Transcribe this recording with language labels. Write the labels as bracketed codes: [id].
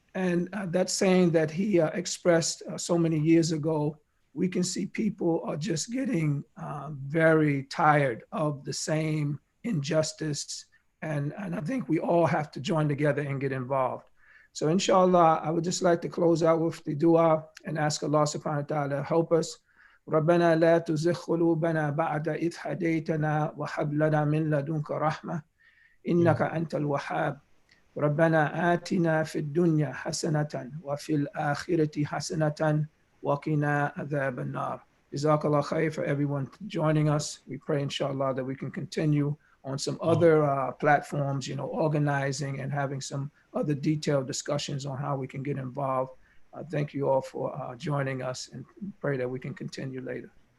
[en] And that saying that he expressed so many years ago, we can see people are just getting very tired of the same injustice. And I think we all have to join together and get involved. So inshallah, I would just like to close out with the dua and ask Allah subhanahu wa ta'ala to help us. [ar] ربنا لا تزغ قلوبنا بعد إذ هديتنا وهب لنا من لدنك رحمة إنك أنت الوهاب ربنا آتنا في الدنيا حسنة وفي الآخرة حسنة وقنا عذاب النار. [en] Jazakallah khair for everyone joining us. We pray inshallah that we can continue on some other platforms, organizing and having some other detailed discussions on how we can get involved. Thank you all for joining us, and pray that we can continue later.